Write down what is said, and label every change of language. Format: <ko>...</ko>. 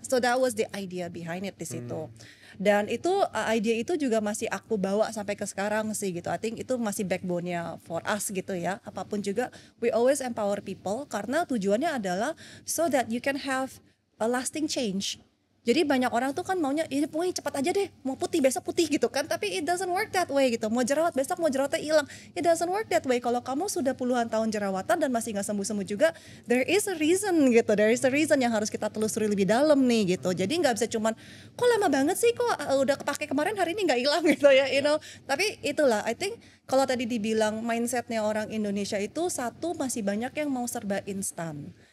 <en>So that was the idea behind it</en> <id>di situ. Dan itu ide itu juga masih aku bawa sampai ke sekarang sih gitu.</id> <en>I think</en> <id>itu masih</id> <en>backbone-nya for us</en> <id>gitu ya. Apapun juga</id> <en>we always empower people</en> <id>karena tujuannya adalah</id> <en>so that you can have a lasting change.</en> <id>Jadi banyak orang tuh kan maunya ini pokoknya cepat aja deh, mau putih besok putih gitu kan, tapi</id> <en>it doesn't work that way</en> <id>gitu. Mau jerawat besok mau jerawatnya hilang,</id> <en>it doesn't work that way.</en> <id>Kalau kamu sudah puluhan tahun jerawatan dan masih nggak sembuh-sembuh juga,</id> <en>there is a reason gitu, there is a reason</en> <id>yang harus kita telusuri lebih dalam nih gitu. Jadi nggak bisa cuman kok lama banget sih, kok udah kepake kemarin hari ini nggak hilang gitu ya,</id> <en>you know.</en> <id>Tapi itulah,</id> <en>I think</en> <id>kalau tadi dibilang mindsetnya orang Indonesia itu satu masih banyak yang mau serba instan.</id>